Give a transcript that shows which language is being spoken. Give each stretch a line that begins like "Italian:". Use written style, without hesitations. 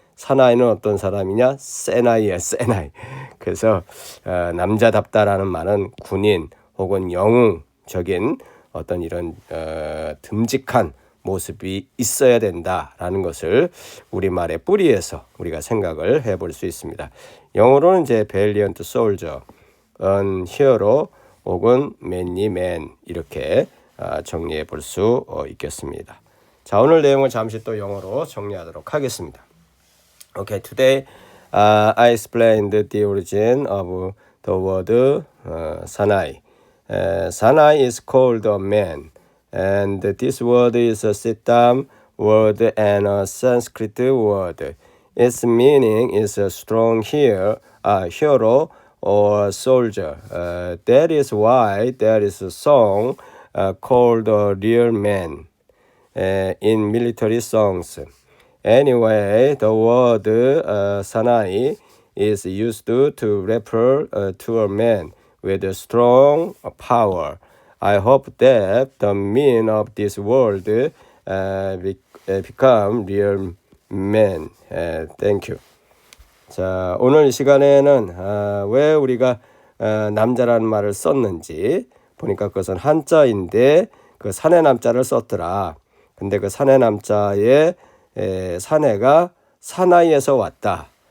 Korean: 사나이는 어떤 사람이냐? 세나이야, 세나이. 그래서 남자답다라는 말은 군인 혹은 영웅적인 어떤 이런 듬직한 모습이 있어야 된다라는 것을 우리말의 뿌리에서 우리가 생각을 해볼 수 있습니다. 영어로는 이제
English: valiant soldier, an hero
Korean: 혹은
English: manly man,
Korean: 이렇게 정리해 볼 수 있겠습니다. 자, 오늘 내용을 잠시 또 영어로 정리하도록 하겠습니다.
English: Okay, today I explained the origin of the word sanai. Sanai is called a man, and this word is a sit-down word and a Sanskrit word. Its meaning is a strong hero or soldier. That is why there is a song called a real man in military songs. Anyway, the word sanai is used to refer to a man with a strong power. I hope that the meaning of this word become real man. Thank you.
Korean: 자, 오늘 이 시간에는 왜 우리가 남자라는 말을 썼는지 보니까 그것은 한자인데 그 사내 남자를 썼더라. 근데 그 사내 남자의 사내가 사나이에서 왔다.